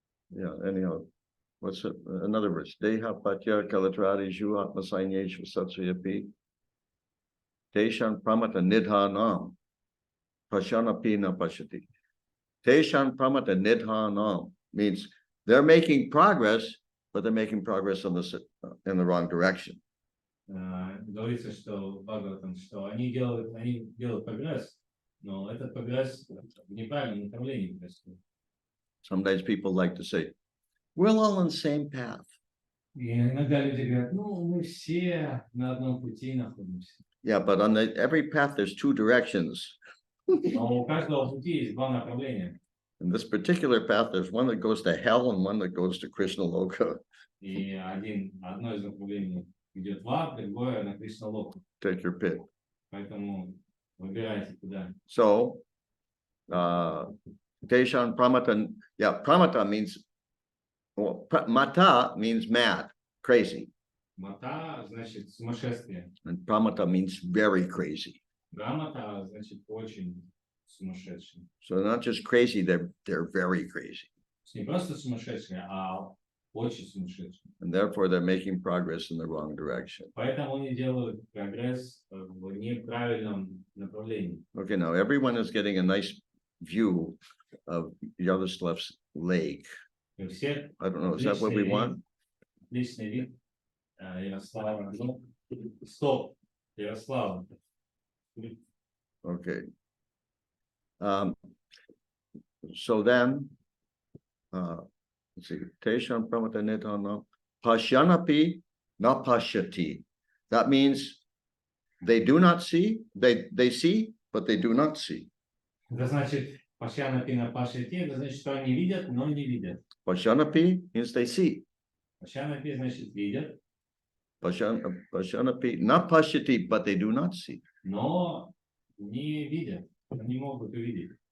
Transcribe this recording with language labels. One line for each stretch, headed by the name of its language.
English: Yeah, anyhow, what's it? Another verse.
Sanskrit: Deha patya kalatradi ju atma sainyeshu satsayapi. Teshan pramata nidhanam. Pashanapi na pashati. Teshan pramata nidhanam
English: means they're making progress, but they're making progress in the wrong direction.
Russian: Говорится, что в Бхагаватам, что они делают прогресс, но этот прогресс в неправильном направлении происходит.
English: Sometimes people like to say, we're all on the same path.
Russian: И иногда люди говорят, ну, мы все на одном пути находимся.
English: Yeah, but on every path, there's two directions.
Russian: Но у каждого пути есть два направления.
English: In this particular path, there's one that goes to hell and one that goes to Krishna Loka.
Russian: И одно из направлений идет в ад, другое на Кришна Локу.
English: Take your pick.
Russian: Поэтому выбирайте куда.
English: So,
Sanskrit: Teshan Pramata,
English: yeah, Pramata means, well, Mata means mad, crazy.
Russian: Мата значит сумасшествие.
English: And Pramata means very crazy.
Russian: Грамота значит очень сумасшедший.
English: So they're not just crazy, they're very crazy.
Russian: Не просто сумасшедший, а очень сумасшедший.
English: And therefore they're making progress in the wrong direction.
Russian: Поэтому они делают прогресс в неправильном направлении.
English: Okay, now everyone is getting a nice view of Yaduslav's lake.
Russian: И все
English: I don't know, is that what we want?
Russian: отличный вид Ярослава. Стоп, Ярослава.
English: Okay. So then, let's see,
Sanskrit: Teshan Pramata Nitana, Pashyanapi na pashyati.
English: That means they do not see, they see, but they do not see.
Russian: Это значит,
Sanskrit: пашяна пина пашити,
Russian: это значит, что они видят, но не видят.
English: Pashyanapi means they see.
Russian: Пашяна пи значит видят,
Sanskrit: Pashyanapi na pashyati,
English: but they do not see.
Russian: но не видят, не могут увидеть.